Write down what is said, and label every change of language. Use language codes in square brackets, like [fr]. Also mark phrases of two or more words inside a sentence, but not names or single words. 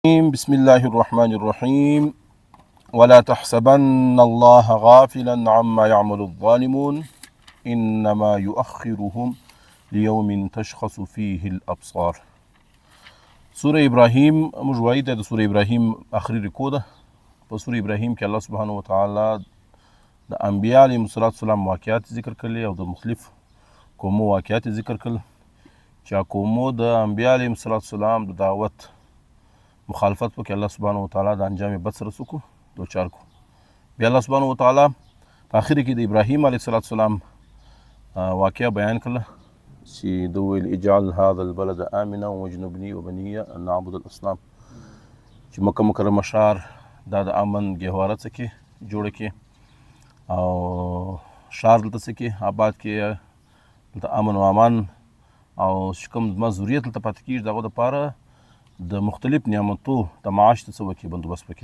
[ar] بسم الله الرحمن الرحيم ولا تحسبن الله غافلا عما يعمل الظالمون إنما يؤخرهم ليوم تشخص فيه الأبصار. [ps] سورة إبراهيم موږ وایو د سورة إبراهيم آخري رکو ده. په سورة إبراهيم کې [ar] الله سبحانه وتعالى [ps] د انبیاء [ar] علیهم السلام [ps] واقعات ذکر کړي او د مختلف قومو واقعات ذکر کړل چې قومو د انبیاء [ar] علیهم السلام [ps] د دعوت مخالفت پکې [ar] الله سبحانه وتعالی [ps] د انجام بد سره سکو دوچار کو. بیا [ar] الله سبحانه وتعالی [ps] په اخر کې د ابراهیم [ar] علیه السلام [ps] واقعه بیان کړه چې د ویل [ar] اجعل هذا البلد آمنا واجنبني وبني ان نعبد الاصنام، [ps] چې مکه مکرمه ښار دا د امن ګهواره څه کې جوړه کې او ښار دلته څه کې آباد کې دلته امن و امان او کوم زما ذریت دلته پاتې کېږي دغه دپاره د مختلف نعمتو د معاش ته څه وکړي بندوبست وکړي.